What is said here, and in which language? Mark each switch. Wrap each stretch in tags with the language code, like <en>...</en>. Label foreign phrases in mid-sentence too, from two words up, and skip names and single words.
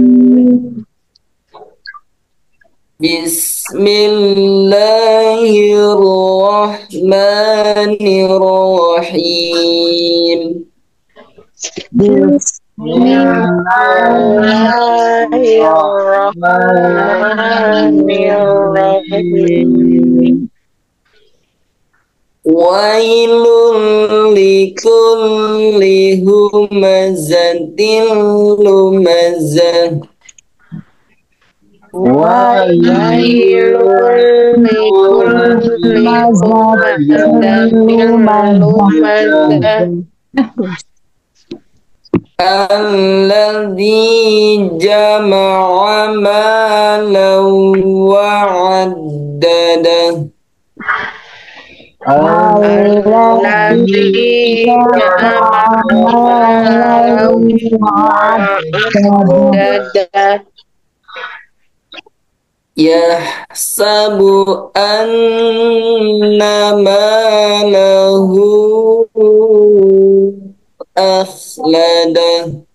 <ar>بسم الله الرحمن الرحيم. بسم الله الرحمن الرحيم. ويل لكل همزة لمزة. ويل لكل همزة لمزة. الذي جمع مالا وعدده. الذي جمع مالا وعدده. يحسب أن ماله أخلده.</ar>